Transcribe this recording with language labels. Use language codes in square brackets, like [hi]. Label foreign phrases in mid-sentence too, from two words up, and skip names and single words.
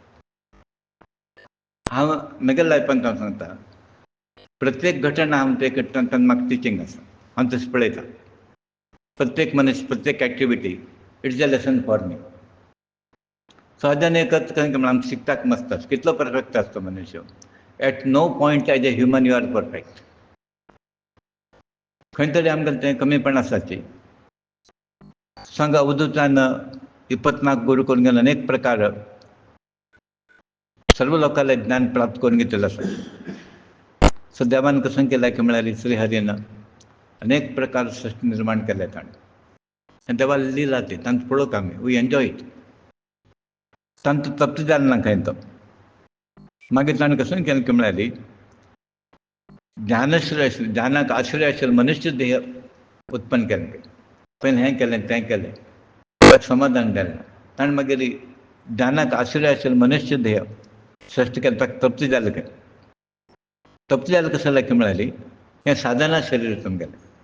[kok] हांव म्हज्या लायफांत हांव सांगता प्रत्येक घटना हांव ते करता तेन्ना म्हाका टिचींग आसा हांव तशें पळयता प्रत्येक मनीस प्रत्येक एक्टिविटी [en] it's a lesson for me [kok] सहजान एक आमकां शिकताक मस्त आसता कितलो परफेक्ट आसता मनुष्य [en] at no point as a human you are perfect [kok] खंय तरी आमकां तें कमीपण आसाची सांगा अवधूतान 24 गुरू करून गेलो अनेक प्रकार सर्व लोकांना ज्ञान प्राप्त करून घेतलेलं आसा. सो देवान कसं केलं की म्हळ्यार श्रीहरीन अनेक प्रकार सृष्टी निर्माण केले ताणें आनी देवा लिला ती तांकां पळोवंक आमी [en] we enjoy it [kok] तांकां तप्त जालें ना खंय तो मागीर ताणें कसं केलें की म्हळ्यार ज्ञानाश्रय आशिल्लें ज्ञानाक आश्रय आशिल्लें मनुश्य देह उत्पन्न केलें पयलें हें केलें तें केलें समाधान जालें ना ताणें मागीर ज्ञानाक आश्रय आशिल्लें मनुश्य देह सृश्टी केलें ताका तप्त जालें खंय तप्त जालें कशें जालें की म्हळ्यार हें साधना शरीर तुमगेलें